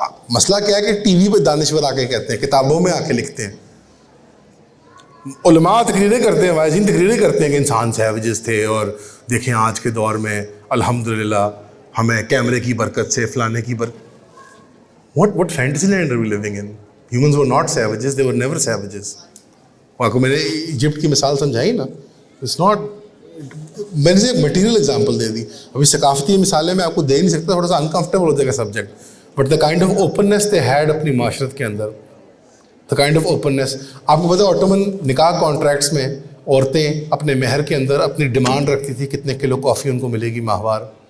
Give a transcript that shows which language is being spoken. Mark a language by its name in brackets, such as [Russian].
[Urdu] مسئلہ کیا ہے کہ ٹی وی پہ دانشور آ کے کہتے ہیں, کتابوں میں آ کے لکھتے ہیں, علماء تقریریں کرتے ہیں, واعظین تقریریں کرتے ہیں کہ انسان سیویجز تھے, اور دیکھیں آج کے دور میں الحمدللہ ہمیں کیمرے کی برکت سے فلانے کی برکت. [English] What fantasy land are we living in? Humans were not savages, they were never savages. [Urdu] آپ کو میں نے ایجپٹ کی مثال سمجھائی نا, [English] it's not, [Urdu] میں نے ایک مٹیریل ایگزامپل دے دی. ابھی ثقافتی مثالیں میں آپ کو دے نہیں سکتا, تھوڑا سا انکمفرٹیبل ہو جائے گا subject, [English] but the kind of openness they had [Urdu] اپنی معاشرت کے اندر, [English] The kind of openness. [Urdu] آپ کو پتہ ہے آٹومن نکاح کانٹریکٹس میں عورتیں اپنے مہر کے اندر اپنی ڈیمانڈ رکھتی تھی کتنے کلو کافی ان کو ملے گی ماہوار.